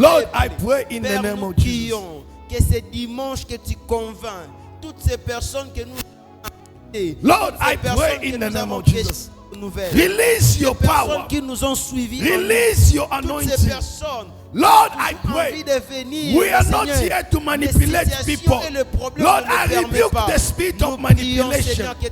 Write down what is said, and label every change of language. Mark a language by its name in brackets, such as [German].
[English] Lord, I pray in the name of Jesus. [French] Que ce dimanche que tu convaincs toutes ces personnes que nous [English] Lord, I pray in the name of Jesus. Release your power. [French] Qui nous ont suivis. [English] Release your anointing. Lord, I pray. We are not here to manipulate people. Lord, I rebuke the spirit of manipulation.